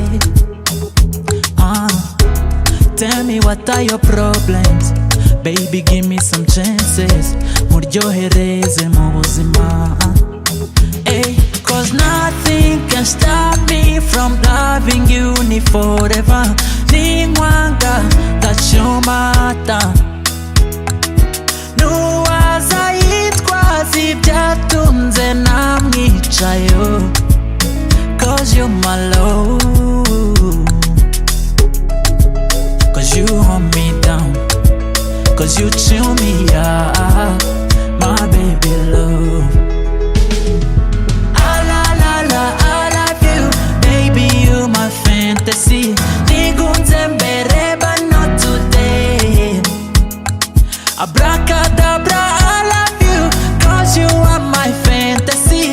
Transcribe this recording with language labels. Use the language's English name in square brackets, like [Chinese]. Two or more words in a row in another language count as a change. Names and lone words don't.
[English] Tell me what are your problems, baby give me some chances, [Kinyarwanda] muryohereze mu buzima. [English] Cause nothing can stop me from loving you ni forever. Ninkwanga that you matter. [Kinyarwanda] Ibyatunze namwicayo, [English] cause you're my love, cause you hold me down, cause you chill me out, my baby love. Ah la la la, I love you, baby you my fantasy. [Kinyarwanda] Nigunze mbere [English] but not today. Abracadabra, you are my fantasy.